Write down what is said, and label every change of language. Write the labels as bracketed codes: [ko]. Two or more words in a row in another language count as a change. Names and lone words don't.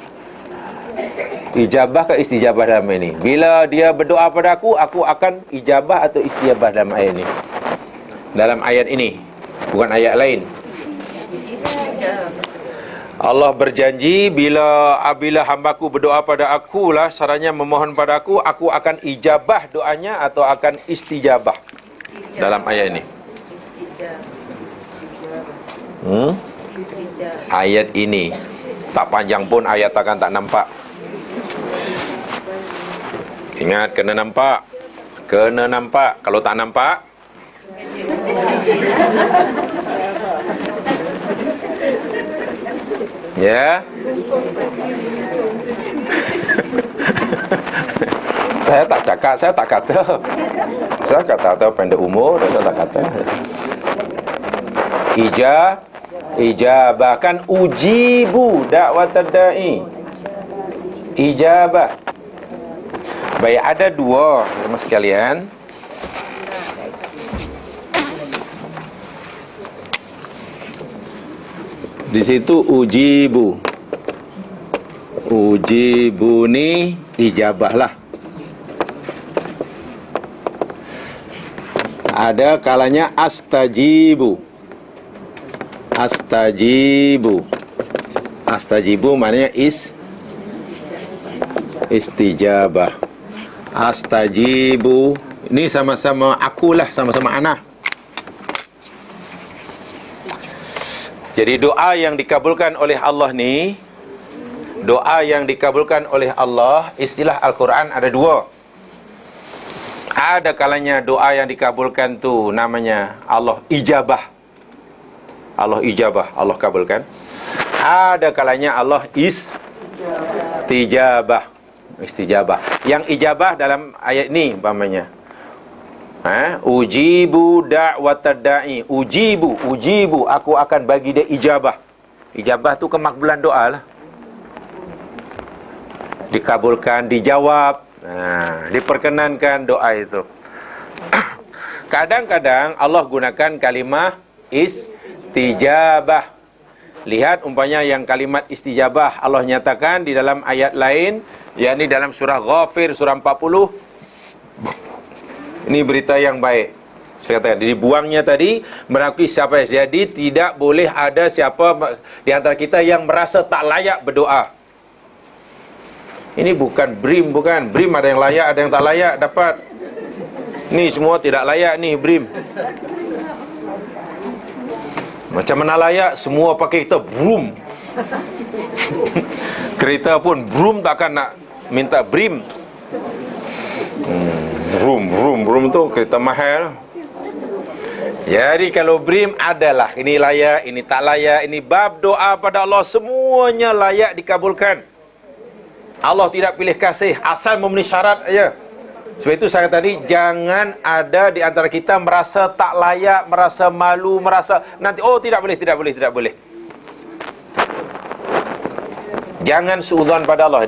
[ms] Ijabah ke istijabah dalam ayat ini? Bila dia berdoa pada aku akan ijabah atau istijabah dalam ayat ini? Dalam ayat ini, bukan ayat lain. Allah berjanji bila hambaku berdoa pada aku lah, sarannya memohon pada aku akan ijabah doanya atau akan istijabah dalam ayat ini. Ayat ini Tak panjang pun ayat takkan tak nampak. Ingat, kena nampak. Kena nampak. Kalau tak nampak, ya. Saya tak cakap, saya tak kata. Saya kata pendek umur, saya tak kata. [ar] Ijabah kan أجيب دعوة الداعي. [ms] Ijabah. Baik, ada dua teman sekalian. Di situ ujibu. Ujibu ni ijabah lah. Ada kalanya astajibu. Astajibu. Astajibu maknanya istijabah. Astajibu. Ini sama-sama akulah, sama-sama ana. Jadi doa yang dikabulkan oleh Allah ni, doa yang dikabulkan oleh Allah, istilah Al-Quran ada dua. Ada kalanya doa yang dikabulkan tu namanya Allah ijabah. Allah ijabah, Allah kabulkan. Ada kalanya Allah istijabah. Istijabah. Yang ijabah dalam ayat ni umpamanya, [ar] أجيب دعوة الداعي. [ms] Ujibu, aku akan bagi dia ijabah. Ijabah tu kemakbulan doa lah. Dikabulkan, dijawab, diperkenankan doa itu. Kadang-kadang Allah gunakan kalimah istijabah. Lihat umpamanya yang kalimat istijabah Allah nyatakan di dalam ayat lain, yakni dalam surah Ghafir surah 40. Ini berita yang baik. Saya katakan dibuangnya tadi merakui siapa. Jadi tidak boleh ada siapa di antara kita yang merasa tak layak berdoa. Ini bukan BRIM, bukan. BRIM ada yang layak, ada yang tak layak dapat. Ni semua tidak layak ni BRIM. Macam mana layak? Semua pakai kita brum. Kereta pun brum takkan nak minta BRIM. Brum tu kereta mahal. Jadi kalau BRIM adalah ini layak, ini tak layak, ini bab doa pada Allah semuanya layak dikabulkan. Allah tidak pilih kasih, asal memenuhi syarat aja. Sebab itu saya tadi, jangan ada di antara kita merasa tak layak, merasa malu, merasa nanti tidak boleh. Jangan suudzon pada Allah.